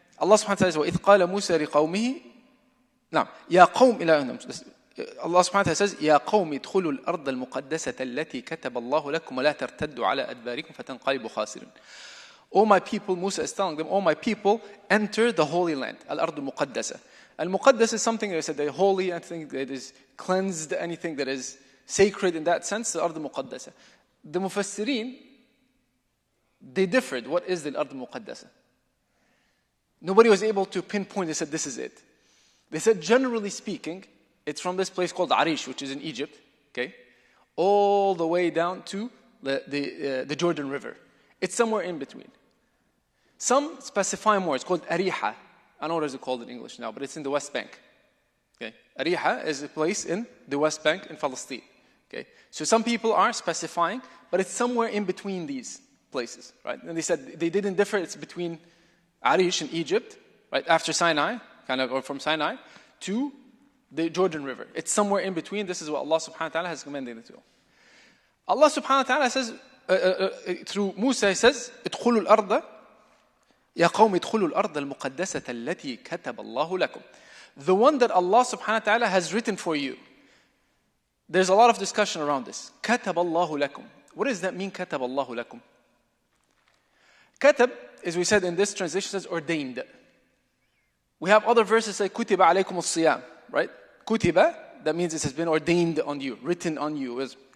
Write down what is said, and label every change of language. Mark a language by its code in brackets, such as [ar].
[en] Allah subhanahu wa ta'ala says, [ar] وَإِذْ قَالَ مُوسَى لِقَوْمِهِ نعم يَا قَوْمِ إِلَىٰ Allah subhanahu wa ta'ala says, يَا قَوْمِ ادْخُلُوا الْأَرْضَ الْمُقَدَّسَةَ الَّتِي كَتَبَ اللَّهُ لَكُمْ وَلَا تَرْتَدُّوا عَلَىٰ أَدْبَارِكُمْ فَتَنْقَلِبُوا خَاسِرِينَ. [en] O my people, Musa is telling them, O my people, enter the holy land, al-Ard al-Muqaddasa. Al-Muqaddas is something that I said, the holy, anything that is cleansed, anything that is sacred in that sense, the Ard al-Muqaddasa. The Mufassirin, they differed. What is the Ard al-Muqaddasa? Nobody was able to pinpoint, they said, this is it. They said, generally speaking, it's from this place called Arish, which is in Egypt, okay, all the way down to the Jordan River. It's somewhere in between. Some specify more. It's called Ariha. I don't know what is it called in English now, but it's in the West Bank. Okay. Ariha is a place in the West Bank in Palestine. Okay. So some people are specifying, but it's somewhere in between these places, right? And they said they didn't differ. It's between Arish in Egypt, right after Sinai, or from Sinai, to the Jordan River. It's somewhere in between. This is what Allah subhanahu wa ta'ala has commanded it to. Allah subhanahu wa ta'ala says, through Musa, he says, [ar] ادخلوا الأرض يا قوم ادخلوا الأرض المقدسة التي كتب الله لكم. [en] The one that Allah subhanahu wa ta'ala has written for you. There's a lot of discussion around this. [ar] كتب الله لكم. [en] What does that mean, [ar] كتب الله لكم? [en] Katab, as we said in this translation, says ordained. We have other verses say [ar] كتب عليكم الصيام, [en] right? كتب, that means it has been ordained on you, written on you.